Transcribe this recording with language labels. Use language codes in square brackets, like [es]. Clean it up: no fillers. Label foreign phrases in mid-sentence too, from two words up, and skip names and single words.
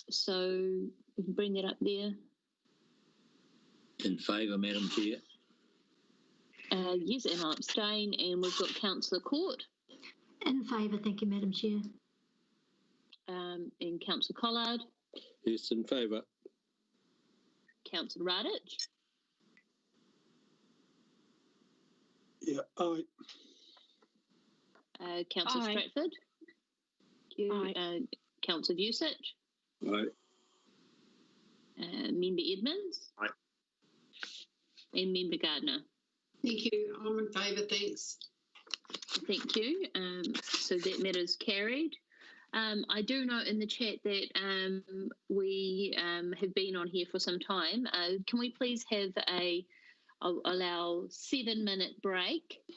[en] So we can bring that up there. In favour, Madam Chair. Yes, and I abstain. And we've got Councillor Court. In favour, thank you, Madam Chair. And Councillor Collard. Yes, in favour. Councillor Radich. Yeah, aye. Councillor Aye. Stratford. Thank you. Aye. Councillor Vusic. Aye. Member Edmonds. Aye. And Member Gardner. Thank you. I'm in favour, thanks. Thank you. So that matter is carried. I do note in the chat that we have been on here for some time. Can we please have I'll allow 7-minute break.